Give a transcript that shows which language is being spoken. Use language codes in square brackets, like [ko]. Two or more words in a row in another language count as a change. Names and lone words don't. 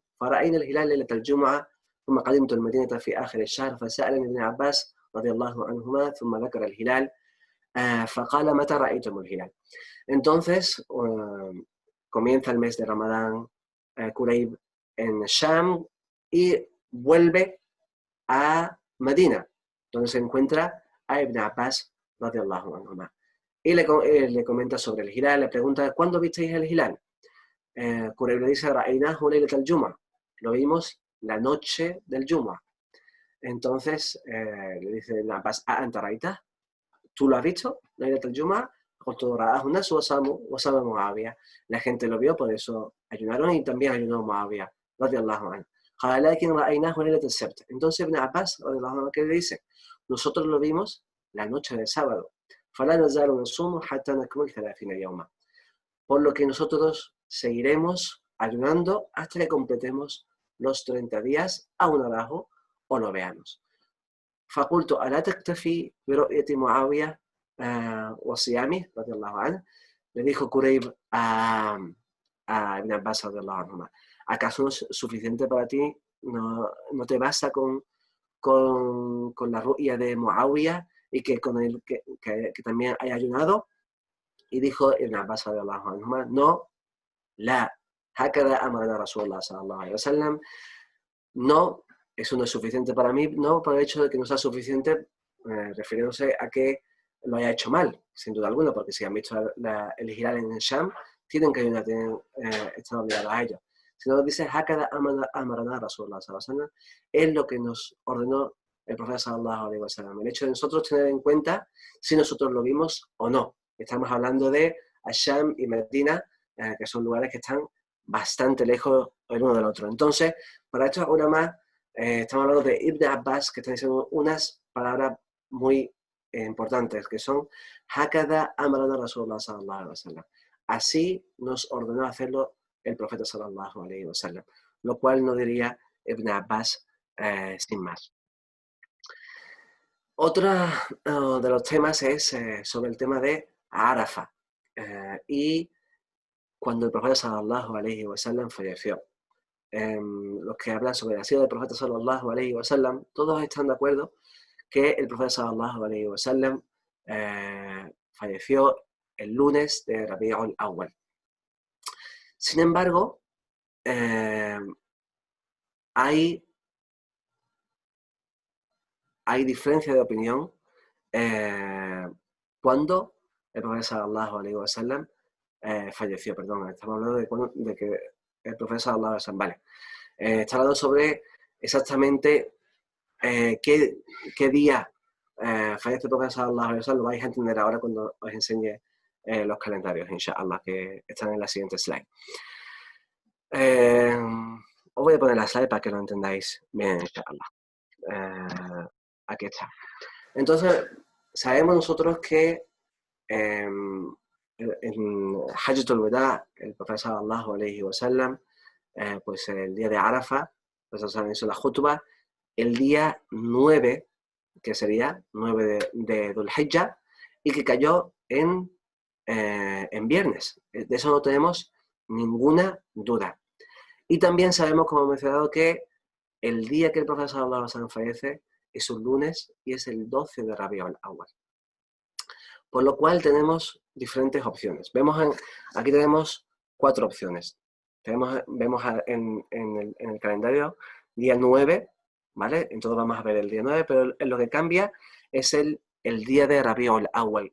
[ar] فرأينا الهلال ليلة الجمعة ثم قدمت المدينة في آخر الشهر فسألني ابن عباس رضي الله عنهما ثم ذكر الهلال فقال متى رأيتم الهلال. [es] Entonces comienza el mes de Ramadán, Kurayb en Sham, y vuelve a Medina, donde se encuentra a Ibn Abbas [ar] رضي الله عنهما, [es] y le comenta sobre el hilal, le pregunta, ¿cuándo visteis el hilal? Kurayb le dice, [ar] رأيناه ليلة الجمعة, [es] lo vimos la noche del Jum'a. Entonces le dice Ibn Abbas, [ar] ¿أنت رأيته? [es] ¿Tú lo has visto? [ar] ليلة الجمعة. [es] La gente lo vio, por eso ayunaron, y también ayunó Muawiyah [ar] رضي الله عنه. [es] Entonces Ibn Abbas [ar] رضي الله عنه, [es] ¿qué le dice? Nosotros lo vimos la noche del sábado. por lo que nosotros seguiremos ayunando hasta que completemos los 30 días aún abajo o lo veamos. [ar] فقلت ألا تكتفي برؤية معاوية وصيامه رضي الله عنه. [es] Le dijo Kurayb a Ibn Abbas [ar] رضي الله عنهما, [es] ¿acaso no es suficiente para ti? ¿No te basta con la ru'ya de Muawiyah y que con él que también haya ayunado? Y dijo Ibn Abbas [ar] رضي الله عنهما, [es] no, la, [ar] هكذا أمرنا رسول الله صلى الله عليه وسلم. [es] No, eso no es suficiente para mí, no por el hecho de que no sea suficiente, refiriéndose a que lo haya hecho mal, sin duda alguna, porque si han visto el hilal en el Sham, tienen que ayudar, están obligados a ello. Sino dice, [ar] هكذا أمرنا رسول الله صلى الله عليه وسلم, [es] es lo que nos ordenó el profeta [ar] صلى الله عليه وسلم. [es] El hecho de nosotros tener en cuenta si nosotros lo vimos o no. Estamos hablando de Sham y Medina, que son lugares que están bastante lejos el uno del otro. Entonces, para estos ulama, estamos hablando de Ibn Abbas, que están diciendo unas palabras muy importantes, que son [ar] هكذا أمرنا رسول الله صلى الله عليه وسلم. [es] Así nos ordenó hacerlo el profeta [ar] صلى الله عليه وسلم, [es] lo cual no diría Ibn Abbas sin más. Otro de los temas es sobre el tema de Arafah y cuando el profeta [ar] صلى الله عليه وسلم [es] falleció. Los que hablan sobre la sira del profeta [ar] صلى الله عليه وسلم, [es] todos están de acuerdo que el profeta [ar] صلى الله عليه وسلم [es] falleció el lunes de Rabi'ul Awwal. Sin embargo, hay diferencia de opinión cuando el profeta [ar] صلى الله عليه وسلم [es] falleció, perdón, estamos hablando de que el profeta [ar] صلى الله عليه وسلم, [es] vale, está hablando sobre exactamente qué día fallece el profeta [ar] صلى الله عليه وسلم. [es] Lo vais a entender ahora cuando os enseñe los calendarios, inshallah, que están en la siguiente slide. Os voy a poner la slide para que lo entendáis bien, inshallah. Aquí está. Entonces, sabemos nosotros que en Hajjatul Wada, el profeta [ar] صلى الله عليه وسلم, [es] pues el día de Arafah, pues hizo la khutbah, el día 9, que sería 9 de Dhul Hijjah, y que cayó en viernes. De eso no tenemos ninguna duda. Y también sabemos, como he mencionado, que el día que el profeta [ar] صلى الله عليه وسلم [es] fallece es un lunes y es el 12 de Rabi'ul Awwal. Por lo cual tenemos diferentes opciones. Aquí tenemos 4 opciones. Vemos en el calendario día 9, ¿vale? Entonces vamos a ver el día 9, pero lo que cambia es el día de Rabi'ul Awwal.